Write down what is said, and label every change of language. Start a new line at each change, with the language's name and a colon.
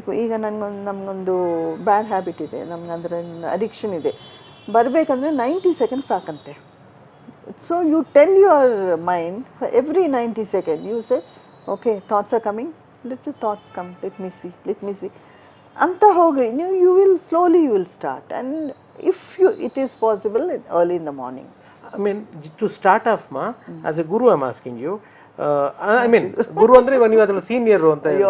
Kannada: ಈಗ ನಮಗೊಂದು bad habit ಇದೆ, ನಮ್ಗೆ ಅದರ ಅಡಿಕ್ಷನ್ ಇದೆ, ಬರಬೇಕಂದ್ರೆ 90 seconds ಸಾಕಂತೆ.
English: so you tell your mind for every 90 second you say, okay thoughts are coming, let the thoughts come, let me see
Kannada: ಅಂತ ಹೋಗಿ ನೀವು
English: You will slowly you will start. And if it is possible early in the morning. I mean, to start off, ma, as a guru, I'm asking you. I mean,
Kannada: guru ಅಂದ್ರೆ ನೀವು ಅದ್ರಲ್ಲಿ senior ಅಂತ.